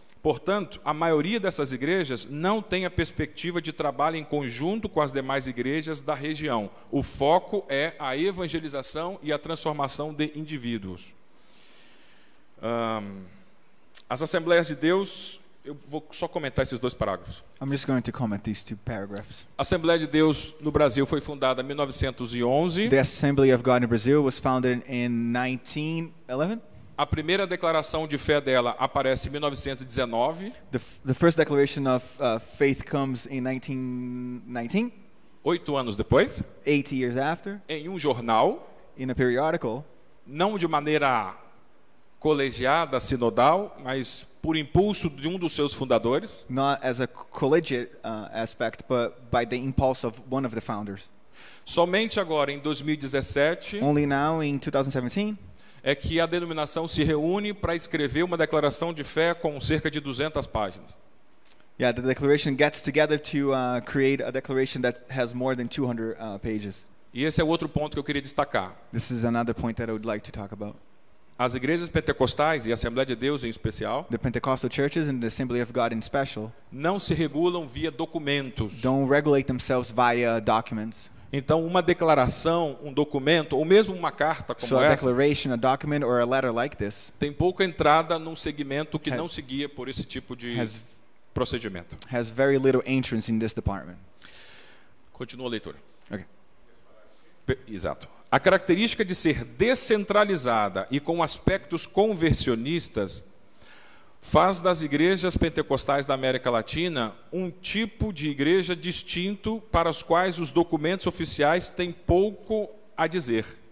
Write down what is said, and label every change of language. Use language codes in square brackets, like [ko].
[pt] Portanto, a maioria dessas igrejas não tem a perspectiva de trabalho em conjunto com as demais igrejas da região. O foco é a evangelização e a transformação de indivíduos. As Assembleias de Deus... Eu vou só comentar esses dois parágrafos. [en] I'm just going to comment these two paragraphs. [pt] A Assembleia de Deus no Brasil foi fundada em 1911. [en] The Assembly of God in Brazil was founded in 1911. [pt] A primeira declaração de fé dela aparece em 1919. [en] The first declaration of faith comes in 1919. [pt] 8 anos depois. [en] 8 years after. [pt] Em um jornal. [en] In a periodical. [pt] Não de maneira colegiada, sinodal, mas por impulso de um dos seus fundadores. [en] Not as a collegiate aspect, but by the impulse of one of the founders. [pt] Somente agora em 2017. [en] Only now in 2017. [pt] É que a denominação se reúne para escrever uma declaração de fé com cerca de 200 páginas. [en] Yeah, the declaration gets together to create a declaration that has more than 200 pages. [pt] E esse é outro ponto que eu queria destacar. [en] This is another point that I would like to talk about. [pt] As igrejas pentecostais e a Assembleia de Deus em especial, [en] the Pentecostal churches and the Assembly of God in special, [pt] não se regulam via documentos. [en] Don't regulate themselves via documents. [pt] Então, uma declaração, um documento, ou mesmo uma carta como [en] essa, a declaration, a document, or a letter like this, [pt] tem pouca entrada num segmento que não se guia por esse tipo de procedimento. [en] Has very little entrance in this department. [pt] Continua a leitura. [en] Okay. [pt] Exato. A característica de ser descentralizada e com aspectos conversionistas faz das igrejas pentecostais da América Latina um tipo de igreja distinto para os quais os documentos oficiais têm pouco a dizer.